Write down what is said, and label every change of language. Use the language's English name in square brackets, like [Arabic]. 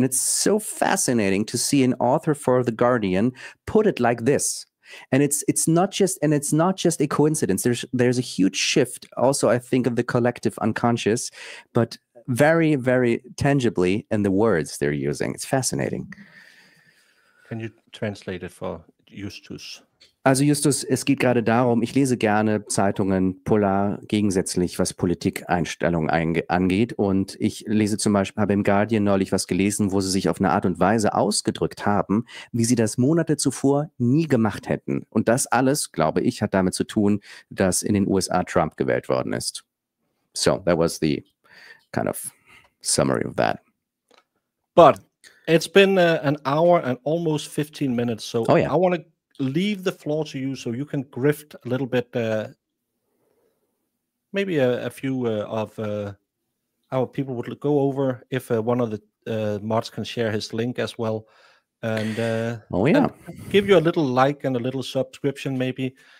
[English] And it's so fascinating to see an author for The Guardian put it like this. And it's not just a coincidence. There's a huge shift also, I think, of the collective unconscious, but very, very tangibly in the words they're using. It's fascinating. Can you translate it for Justus? [German] Also Justus, es geht gerade darum, ich lese gerne Zeitungen polar gegensätzlich, was Politikeinstellungen angeht. Und ich lese zum Beispiel, habe im Guardian neulich was gelesen, wo sie sich auf eine Art und Weise ausgedrückt haben, wie sie das Monate zuvor nie gemacht hätten. Und das alles, glaube ich, hat damit zu tun, dass in den USA Trump gewählt worden ist. [English] So, that was the kind of summary of that. But it's been an hour and almost 15 minutes, so yeah. I want to leave the floor to you so you can grift a little bit, maybe a few of our people would go over, if one of the mods can share his link as well, and and give you a little like and a little subscription maybe.